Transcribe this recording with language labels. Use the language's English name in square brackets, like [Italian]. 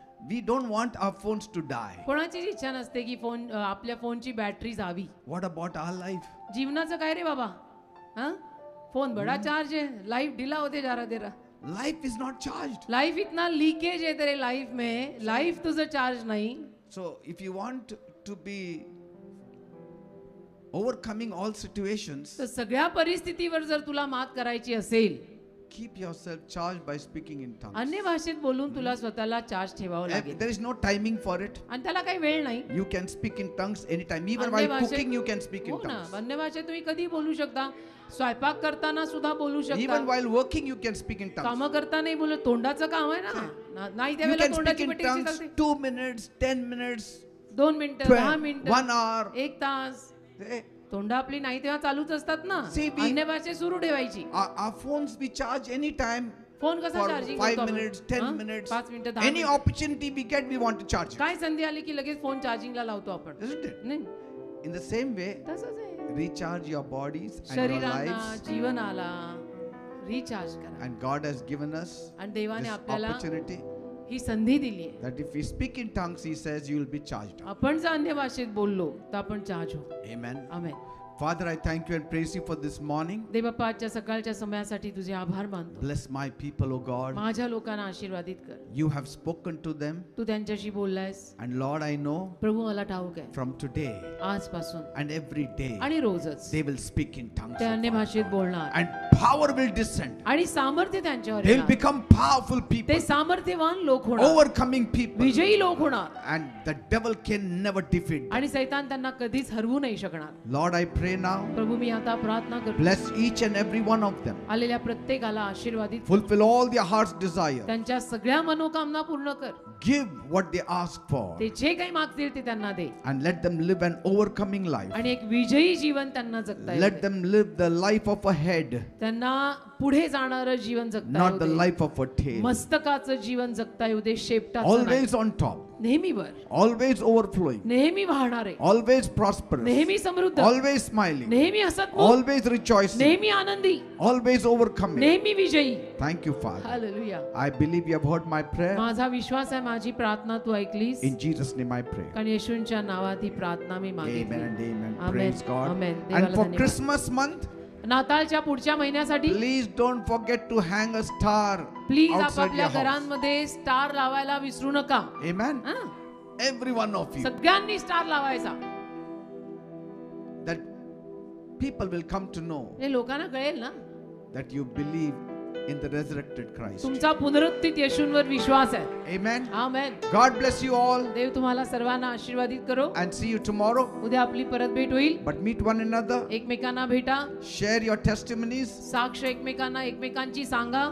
[English] We don't want our phones to die. [Marathi] कोणाचीच इच्छा नसते की आपल्या फोनची बॅटरी जावी. [English] What about our life? [Marathi] जीवनाचं काय रे बाबा? [Hindi] हां, फोन बड़ा चार्ज है, लाइफ ढीला होते जा रहा तेरा. [English] Life is not charged. [Hindi] Life इतना लीकेज है तेरे लाइफ में, लाइफ [Marathi] तुझं [Hindi] चार्ज नहीं. [English] So if you want to be overcoming all situations, [Marathi] तर सगळ्या परिस्थितीवर जर तुला मात करायची असेल, [English] keep yourself charged by speaking in tongues. [Marathi] अन्य भाषेत बोलून तुला स्वतःला चार्ज ठेवावं लागेल. [English] There is no timing for it. [Marathi] आणि त्याला काही वेळ नाही. [English] You can speak in tongues anytime. Even [Marathi] अन्य [English] while [Marathi] भाषेत- [English] cooking, you can speak in [Marathi] हो ना, [English] tongues. [Marathi] अन्य भाषेत तुम्ही कधी बोलू शकता. स्वयंपाक करताना सुद्धा बोलू शकता. [English] Even while working, you can speak in tongues. [Marathi] काम करताना बोलू, तोंडाचं काम आहे ना, नाही [English] You [Marathi] त्यावेळेला [English] can speak [Marathi] तोंडाची [English] in [Marathi] पट्टी [English] tongues [Marathi] चालते. [English] 2 minutes, 10 minutes, [Marathi] 2 मिनिटं, [English] 12, [Marathi] 10 मिनिटं, [English] 1 hour. [Marathi] 1 तास. Eh, तोंड आपली नाही तेव्हा चालूच असतात ना. [English] See, we- [Marathi] अन्य भाषेत सुरू ठेवायची. [English] Our phones we charge anytime. [Marathi] Phone कसा [English] For [Marathi] चार्जिंग [English] 5 minutes, 10 minutes. [Marathi] 5 मिनिटं 10 [English] Any [Marathi] मिनिटं. [English] opportunity we get, we want to charge it. [Marathi] काय संधी आली की लगेच फोन चार्जिंगला लावतो आपण. [English] Isn't it? [Marathi] नाही, [English] In the same way, [Marathi] तसंच आहे. [English] recharge your bodies and your [Marathi] शरीराला, [English] lives. [Marathi] जीवनाला रिचार्ज करा. [English] And God has given us [Marathi] आणि देवाने [English] this [Marathi] आपल्याला [English] opportunity [Marathi] ही संधी दिली आहे. [English] that if we speak in tongues, He says you will be charged up. [Marathi] आपण जर अन्य भाषेत बोललो तर आपण चार्ज हो. Amen. Amen. [English] Father, I thank you and praise you for this morning. [Marathi] देवबापा, आजच्या सकाळच्या समयासाठी तुझे आभार मानतो. [English] Bless my people, O God. [Marathi] माझ्या लोकांना आशीर्वादित कर. [English] You have spoken to them. [Marathi] तू त्यांच्याशी बोललायस. [English] And Lord, I know [Marathi] प्रभू, मला ठाऊक आहे [English] from today [Marathi] आजपासून [English] and every day, [Marathi] आणि रोजच [English] they will speak in tongues. [Marathi] ते [English] O [Marathi] अन्य [English] Father. [Marathi] भाषेत बोलणार [English] And power will descend. [Marathi] आणि सामर्थ्य त्यांच्यावर [English] They will [Marathi] येणार. [English] become powerful people, [Marathi] ते सामर्थ्यवान लोक होणार, [English] overcoming people. [Marathi] विजयी लोक होणार [English] And the devil can never defeat them. [Marathi] आणि सैतान त्यांना कधीच हरवू नाही शकणार. [English] Lord, I pray now, [Marathi] प्रभू, मी आता प्रार्थना करतो, [English] bless each and every one of them. [Marathi] आलेल्या प्रत्येकाला आशीर्वादित कर. [English] Fulfill all their heart's desire. [Marathi] त्यांच्या सगळ्या मनोकामना पूर्ण कर. [English] Give what they ask for. [Marathi] ते जे काही मागतील ते त्यांना दे [English] And let them live an overcoming life. [Marathi] आणि एक विजयी जीवन त्यांना जगता येऊ [English] Let [Marathi] दे. [English] them live the life of a head, [Marathi] त्यांना पुढे जाणारं जीवन जगता [English] not [Marathi] येऊ [English] the [Marathi] दे. [English] life of a tail. [Marathi] मस्तकाचं जीवन जगता येऊ दे, शेपटाचं नाही. [English] Always on top, [Marathi] नेहमीवर, [English] always overflowing, [Marathi] नेहमी वाहणारे, [English] always prosperous, [Marathi] नेहमी समृद्ध, [English] always smiling, [Marathi] नेहमी हसतमुख, [English] always rejoicing, [Marathi] नेहमी आनंदी, [English] always overcoming. [Marathi] नेहमी विजयी. [English] Thank you, Father. Hallelujah. I believe you have heard my prayer. [Marathi] माझा विश्वास आहे माझी प्रार्थना तू ऐकलीस. [English] In Jesus' name I pray. [Marathi] कारण येशूंच्या नावात ही प्रार्थना मी Amen मागितली. [English] and amen. Amen. Praise God. Amen. And [Marathi] देवाला [English] for [Marathi] धन्यवाद. [English] Christmas month, [Marathi] नाताळच्या पुढच्या महिन्यासाठी [English] please don't forget to hang a star [Marathi] please [English] outside [Marathi] आपापल्या [English] your house. [Marathi] घरांमध्ये स्टार लावायला विसरू नका. Amen. हं? [English] Every one of you. [Marathi] सगळ्यांनी स्टार लावायचा. [English] That people will come to know [Marathi] हे लोकांना कळेल ना [English] that you believe in the resurrected Christ. [Marathi] तुमचा पुनरुत्थित येशूंवर विश्वास आहे. Amen. Amen. [English] God bless you all [Marathi] देव तुम्हाला सर्वांना आशीर्वादित करो. [English] and see you tomorrow. [Marathi] उद्या आपली परत भेट होईल. [English] But meet one another. [Marathi] एकमेकांना भेटा. [English] Share your testimonies. [Marathi] साक्ष एकमेकांना एकमेकांची सांगा.